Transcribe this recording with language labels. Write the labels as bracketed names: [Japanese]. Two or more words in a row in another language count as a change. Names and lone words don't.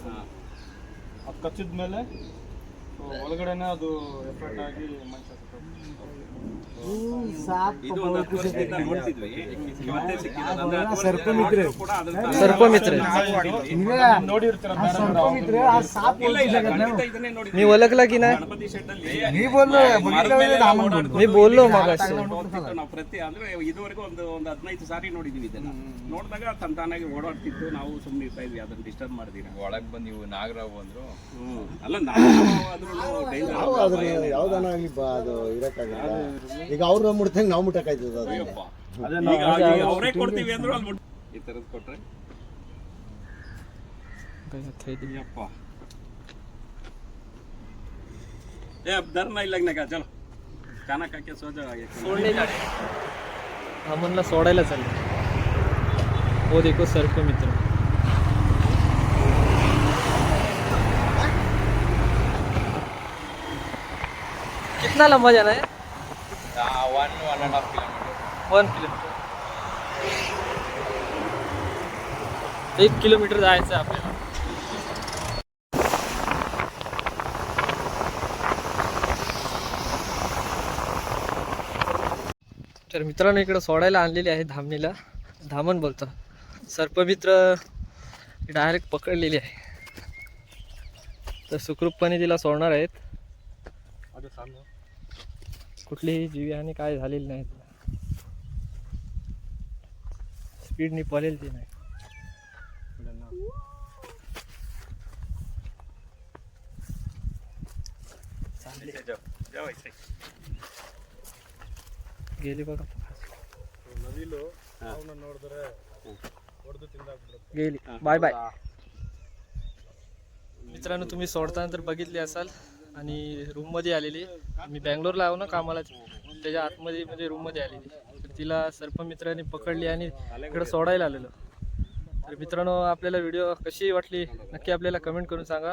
[Kannada] ಅದು ಕಚ್ಚಿದ್ಮೇಲೆ ಒಳಗಡೆನೆ ಅದು ಎಫೆಕ್ಟ್ ಆಗಿ ಮನುಷ್ಯ ಇದು ಒಂದು 10 ವರ್ಷದಿಂದ ನೋಡ್ತಿದ್ವಿ. ಇವತ್ತೇ ಸಿಕ್ಕಿರೋದು. ಅಂದ್ರೆ 10 ವರ್ಷ ಸರ್ಪಮಿತ್ರ. ಕೂಡ ಅದ್ರ सर्पमित्र ನೋಡಿರ್ತೀರ. ಇಲ್ಲ ಇಲ್ಲ, ಖಂಡಿತ ಇದನ್ನೇ ನೋಡಿದ್ವಿ. [Marathi] मी ओळखला की नाही? [Kannada] ಗಣಪತಿ ಶೆಡ್ ಅಲ್ಲಿ [Marathi] मी बोललो मगाशी. [Kannada] ನೋಡ್ತಿತ್ತು ನಾವು. ಪ್ರತಿ ಅಂದ್ರೆ ಇದುವರೆಗೂ ಒಂದು 15 ಸಾರಿ ನೋಡಿದೀವಿ ಇದನ್ನ. ನೋಡಿದಾಗ ತಂತಾನಾಗಿ ಓಡಾಡ್ತಿತ್ತು. ನಾವು ಸುಮ್ಮನೆ ಇರ್ತಾ ಇದ್ವಿ, ಅದನ್ನ ಡಿಸ್ಟರ್ಬ್ ಮಾಡಿದೀವಿ. ಒಳಗ್ ಬಂದು ನೀವು ನಾಗರಾವ್ ಬಂದ್ರು. ಅಲ್ಲ, ನಾವು ಯಾವ್ದಾನ ಆಗ್ಲಿ ಅದು ಇರಕ್ಕಾಗಲ್ಲ. ಈಗ ಅವ್ರು ಮುಟ್ತಂಗೆ ನಾವು ಮುಟ್ಟಕ್ಕಾಯ್ತದ. ಅವರೇ ಕೊಡ್ತೀವಿ ಅಂದ್ರು ಅಲ್ಲಿ ಈ ತರದ್ ಕೊಟ್ರೆ ಯಪ್ಪ. [Hindi] ए अब डर नहीं लगने का, चलो खाना खा के सो जाओ. [Marathi] आम्हाला सोडायला चालले. [Hindi] वो देखो सर्पमित्र. कितना लंबा जाना है? 1.5 किलोमीटर. [Marathi] 1 किलोमीटर. 1 किलोमीटर जायचं आहे आपल्याला. तर मित्रांनो इकडे सोडायला आणलेली आहे धामणीला. धामण बोलतो. सर्पमित्र डायरेक्ट पकडलेली आहे. तर सुखरूपपणे तिला सोडणार आहेत. कुठलीही जीवहानी काय झालेली नाही. स्पीडनी पळेल ती नाही. गेली बघा. [Kannada] ನವಿಲು ಅವನ್ನ ನೋಡಿದ್ರೆ ಹೊಡೆದು ತಿಂದಾಕ್ಬಿಡುತ್ತೆ. [English] गेली. Bye bye. [Marathi] मित्रांनो, तुम्ही सोडताना तर बघितले असाल. आणि रूममध्ये आलेली. मी बँगलोरला आहो ना कामाला, त्याच्या आतमध्ये म्हणजे रूममध्ये आलेली. तर तिला सर्पमित्राने पकडली आणि इकडे सोडायला आलेलो. तर मित्रांनो आपल्याला व्हिडिओ कशी वाटली नक्की आपल्याला कमेंट करून सांगा.